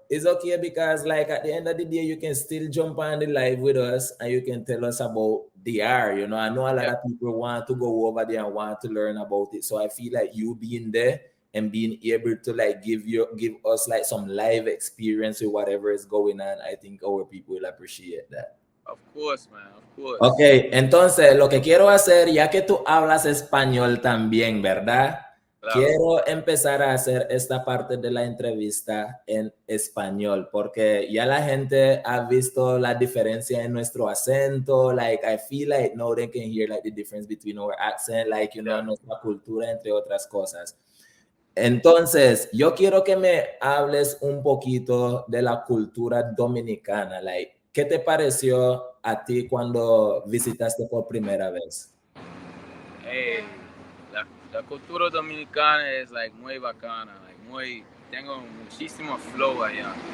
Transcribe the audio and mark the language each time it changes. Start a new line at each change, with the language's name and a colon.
English: It's okay because, like, at the end of the day, you can still jump on the live with us and you can tell us about DR. You know, I know a lot yeah, of people want to go over there and want to learn about it. So I feel like you being there and being able to like give us like some live experience with whatever is going on. I think our people will appreciate that. of course, man, of Ok, course.
Spanish: entonces lo que quiero hacer, ya que tú hablas español también, ¿verdad? Claro. Quiero empezar a hacer esta parte de la entrevista en español, porque ya la gente ha visto la diferencia en nuestro acento.
English: Like, I feel like no they can hear like the difference between our accent, like, Yeah.
Spanish: nuestra cultura, entre otras cosas. Entonces, yo quiero que me hables un poquito de la cultura dominicana. Like, ¿qué te pareció a ti cuando visitaste por primera vez? Hey, la cultura dominicana es like muy bacana, like tengo muchísimo flow allá.